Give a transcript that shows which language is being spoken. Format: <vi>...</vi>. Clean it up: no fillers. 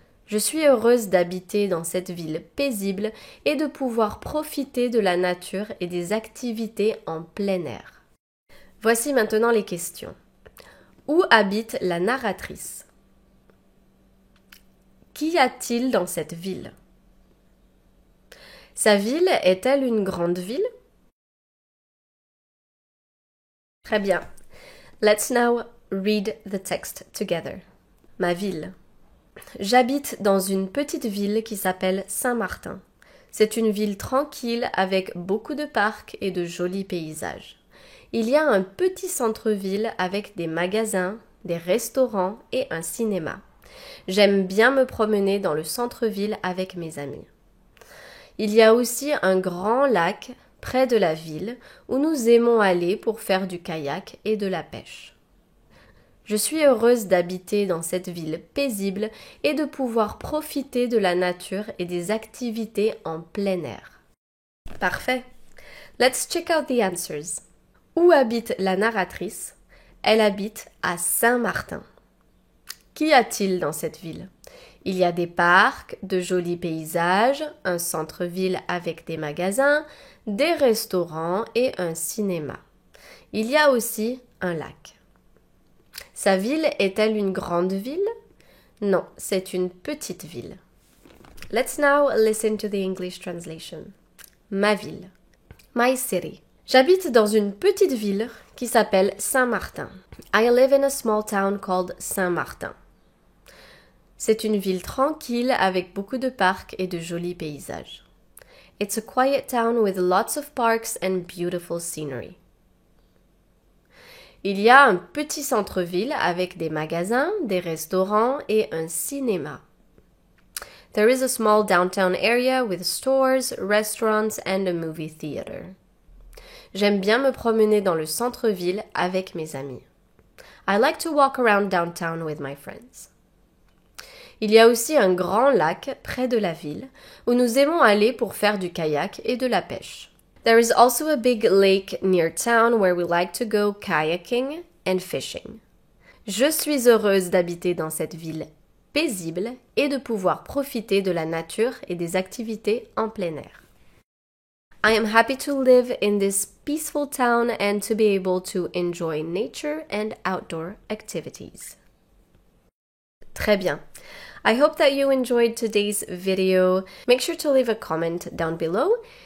<fr>Je suis heureuse d'habiter dans cette ville paisible et de pouvoir profiter de la nature et des activités en plein air. Voici maintenant les questions. Où habite la narratrice? Qu'y a-t-il dans cette ville? Sa ville est-elle une grande ville? Très bien.</fr> <en>Let's now read the text together.</en> <fr>Ma ville. J'habite dans une petite ville qui s'appelle Saint-Martin. C'est une ville tranquille avec beaucoup de parcs et de jolis paysages. Il y a un petit centre-ville avec des magasins, des restaurants et un cinéma. J'aime bien me promener dans le centre-ville avec mes amis. Il y a aussi un grand lac près de la ville où nous aimons aller pour faire du kayak et de la pêche. Je suis heureuse d'habiter dans cette ville paisible et de pouvoir profiter de la nature et des activités en plein air. Parfait.</fr> <en>Let's check out the answers.</en> <fr>Où habite la narratrice? Elle habite à Saint-Martin. Qu'y a-t-il dans cette ville? Il y a des parcs, de jolis paysages, un centre-ville avec des magasins, des restaurants et un cinéma. Il y a aussi un lac. Sa ville est-elle une grande ville? Non, c'est une petite ville.</fr> <en>Let's now listen to the English translation.</en> <fr>Ma ville.</fr> <en>My city.</en> <fr>J'habite dans une petite ville qui s'appelle Saint-Martin.</fr> <en>I live in a small town called Saint-Martin.</en> <fr>C'est une ville tranquille avec beaucoup de parcs et de jolis paysages.</fr> <en>It's a quiet town with lots of parks and beautiful scenery.</en> <fr>Il y a un petit centre-ville avec des magasins, des restaurants et un cinéma.</fr> <en>There is a small downtown area with stores, restaurants and a movie theater.</en> <fr>J'aime bien me promener dans le centre-ville avec mes amis.</fr> <en>I like to walk around downtown with my friends.</en> <fr>Il y a aussi un grand lac près de la ville où nous aimons aller pour faire du kayak et de la pêche.</fr> <en>There is also a big lake near town where we like to go kayaking and fishing.</en> <fr>Je suis heureuse d'habiter dans cette ville paisible et de pouvoir profiter de la nature et des activités en plein air.</fr> <en>I am happy to live in this peaceful town and to be able to enjoy nature and outdoor activities.</en> <fr>Très bien.</fr> <en>I hope that you enjoyed today's video. Make sure to leave a comment down below.</en>